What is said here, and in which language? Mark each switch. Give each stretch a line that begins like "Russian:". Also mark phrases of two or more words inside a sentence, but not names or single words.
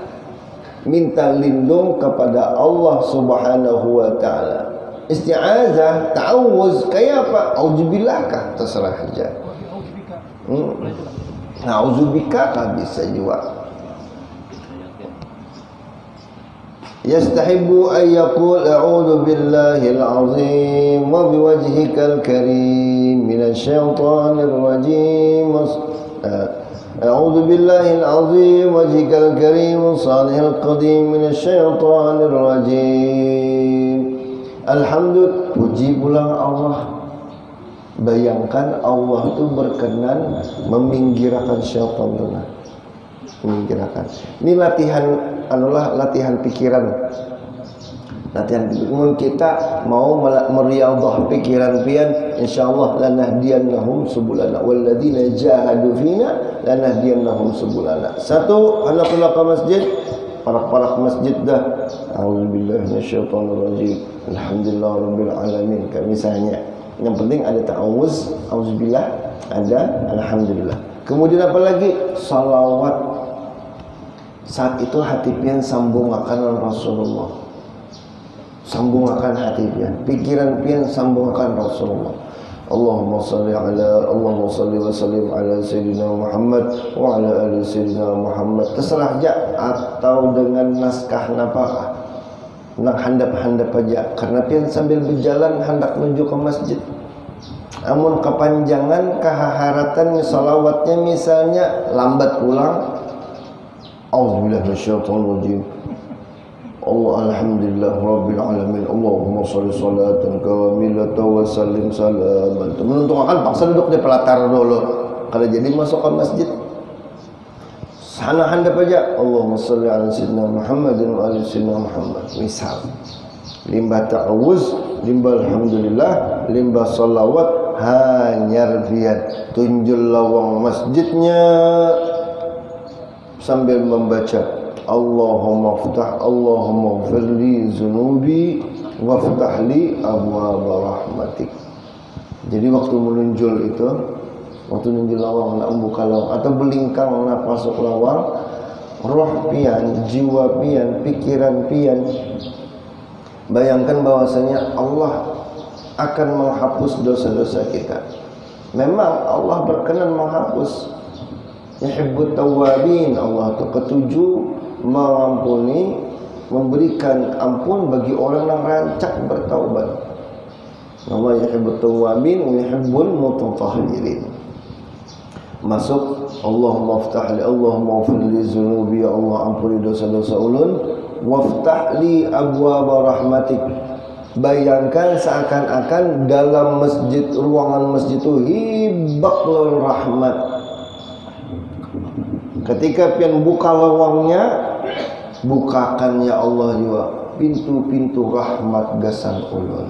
Banjar: Minta lindung kepada Allah
Arabic: سبحانه وتعالى.
Banjar: Isti'azah, ta'awuz kayak apa? Auzubillah kah? Terserah aja. Na'udzubika kah bisa juga.
Arabic: يستحب أن يقول أعوذ بالله العظيم وبوجهك الكريم من الشيطان الرجيم. أعوذ بالله العظيم وجهك الكريم وسلطانه القديم من الشيطان الرجيم.
Banjar: Alhamdulillah, puji pulang Allah. Bayangkan Allah itu berkenan meminggirkan syaitan itu. Meminggirkan. Ini latihan pikiran. Latihan pikiran kita mau meriadhah pikiran pian,
Arabic: إن شاء الله لنهدينهم سبلنا والذين جاهدوا فينا لنهدينهم سبلنا.
Banjar: Satu, hendak pulang ke masjid, parak-parak masjid dah.
Arabic: أعوذ بالله من الشيطان الرجيم. الحمد لله رب العالمين.
Banjar: Misalnya, yang penting ada ta'awuz, auzubillah, ada alhamdulillah. Kemudian apa lagi? Salawat. Saat itu hati pian sambung akan Rasulullah, sambung akan hati pian, pikiran pian sambung akan Rasulullah.
Arabic: اللهم صل وسلم على سيدنا محمد وعلى آل سيدنا محمد.
Banjar: Terserah aja, atau dengan naskah nafkah nak handap-handap aja, karena pian sambil berjalan hendak menuju ke masjid. Amun kepanjangan keharatan salawatnya misalnya lambat pulang,
Arabic: أعوذ بالله من الشيطان الرجيم. الله الحمد لله رب العالمين. اللهم صل صلاة كاملة وسلم سلاما.
Banjar: Menuntung akan paksa duduk di pelatar dulu. Kalau jadi masuk ke masjid hana-handa aja
Arabic: اللهم صل على سيدنا محمد وآل سيدنا محمد.
Banjar: Misal limbah ta'awuz, limbah alhamdulillah, limbah salawat, hanyar biar tunjul lawang masjidnya sambil membaca
Arabic: اللهم افتح اللهم اغفر لي ذنوبي وافتح لي أبواب رحمتك.
Banjar: Jadi waktu menunjul itu, waktu nunjul lawang nak membuka lawang atau belingkang nak masuk lawang, roh pian, jiwa pian, pikiran pian, bayangkan bahwasanya Allah akan menghapus dosa-dosa kita. Memang Allah berkenan menghapus.
Arabic: يحب التوابين,
Banjar: Allah itu ketujuh mengampuni, memberikan ampun bagi orang yang rancak bertaubat.
Arabic: الله يحب التوابين ويحب المتطهرين.
Banjar: Masuk
Arabic: اللهم افتح لي اللهم اغفر لي ذنوبي,
Banjar: ya Allah ampuni dosa-dosa ulun,
Arabic: وافتح لي أبواب رحمتك.
Banjar: Bayangkan seakan-akan dalam masjid, ruangan masjid itu hibaklul rahmat. Ketika pian buka lawangnya, bukakan ya Allah juga pintu-pintu rahmat gasan ulun.